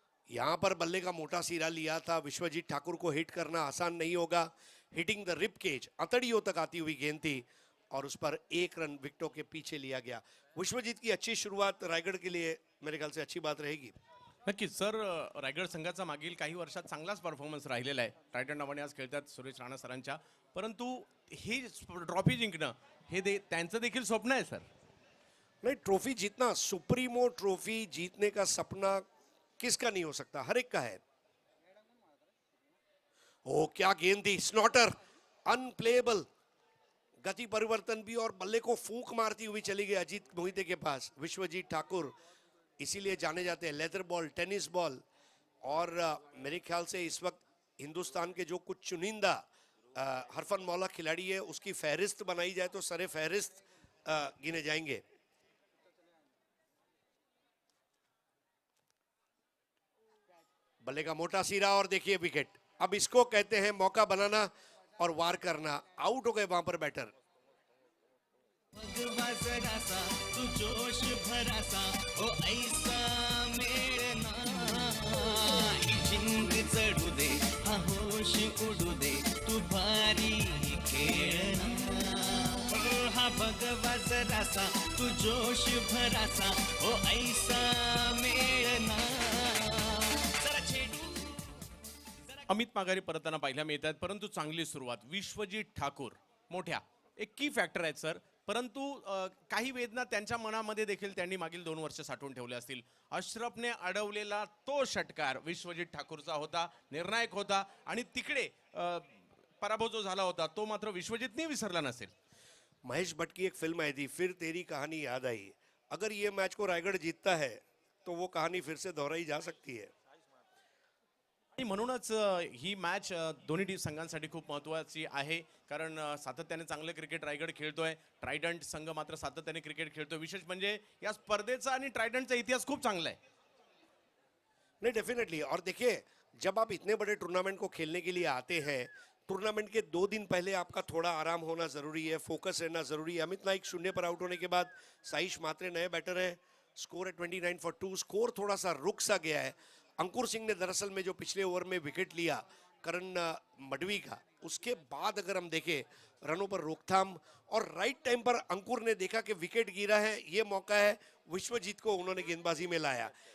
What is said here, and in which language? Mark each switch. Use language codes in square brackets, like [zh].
[hi] यहां पर बल्ले का मोटा सिरा लिया था। विश्वजीत ठाकुर को हिट करना आसान नहीं होगा। [en] hitting the rib cage, [hi] अतड़ियों तक आती हुई गेंद थी और उस पर 1 रन विकेटों के पीछे लिया गया। विश्वजीत की अच्छी शुरुआत रायगढ़ के लिए मेरे ख्याल से अच्छी बात रहेगी। [mr] नक्कीच सर, रायगड संघाचा मागील काही वर्षात चांगलाच परफॉर्मन्स राहिलेला आहे। ट्रायडंट नावाने आज खेळतात सुरेश राणा सरांच्या, परंतु ही ट्रॉफी जिंकणं हे त्यांचं देखील स्वप्न आहे सर। [hi] नहीं, ट्रॉफी जीतना, सुप्रीमो ट्रॉफी जीतने का सपना किसका नहीं हो सकता, हर एक का है। ओ क्या गेंद थी, [en] Snorter unplayable. [hi] गति परिवर्तन भी और बल्ले को फूंक मारती हुई चली गई अजीत मोहिते के पास। विश्वजीत ठाकुर इसीलिए जाने जाते हैं, लेदर बॉल, टेनिस बॉल। और मेरे ख्याल से इस वक्त हिंदुस्तान के जो कुछ चुनिंदा हरफन मौला खिलाड़ी है उसकी फहरिस्त बनाई जाए तो सरे फहरिस्त गिने जाएंगे। बल्ले का मोटा सिरा और देखिए विकेट। अब इसको कहते हैं मौका बनाना और वार करना। आउट हो गए वहां पर बैटर। [mr] भगवा जरासा तू जोश भरासा ओ ऐसा मेळना ही जिंक चढू दे हा होश उडू दे तू भारी खेळना ओ हा भगवा जरासा तू जोश भरासा ओ ऐसा मेळना जरा छेडू अमित माघारी परतताना पाहायला मिळतात, परंतु चांगली सुरुवात विश्वजीत ठाकूर मोठ्या एक की फॅक्टर आहेत सर। परंतु काही वेदना त्यांच्या मनामध्ये देखील त्यांनी मागील 2 वर्ष साठवून ठेवले असतील। अशरफने अडवलेला तो षटकार विश्वजीत ठाकूरचा होता, निर्णायक होता, आणि तिकडे पराभव जो झाला होता तो मात्र विश्वजीतने विसरला नसेल। महेश भट्ट की एक फिल्म आई थी, फिर तेरी कहानी याद आई। अगर ये मैच को रायगढ़ जीतता है तो वो कहानी फिर से दोहराई जा सकती है। आणि म्हणूनच ही मॅच दोन्ही संघांसाठी खूप महत्त्वाची आहे, कारण सातत्याने चांगले क्रिकेट रायगड खेळतोय। ट्रायडंट संघ मात्र सातत्याने क्रिकेट खेळतोय। विशेष म्हणजे या स्पर्धेचा आणि ट्रायडंटचा इतिहास खूप चांगला आहे। [hi] नहीं, डेफिनेटली। और देखिए, जब आप इतने बड़े टूर्नामेंट को खेलने के लिए आते हैं, टूर्नामेंट के 2 दिन पहले आपका थोड़ा आराम होना जरूरी है, फोकस रहना जरूरी है। अमित नाइक 0 पर आउट होने के बाद साइश मात्रे नए बैटर हैं। स्कोर है 29 for 2। स्कोर थोड़ा सा रुक सा गया है। अंकुर सिंह ने दरअसल में जो पिछले ओवर में विकेट लिया करण मडवी का, उसके बाद अगर हम देखें रनों पर रोकथाम और राइट टाइम पर अंकुर ने देखा कि विकेट गिरा है, ये मौका है, विश्वजीत को उन्होंने गेंदबाजी में लाया।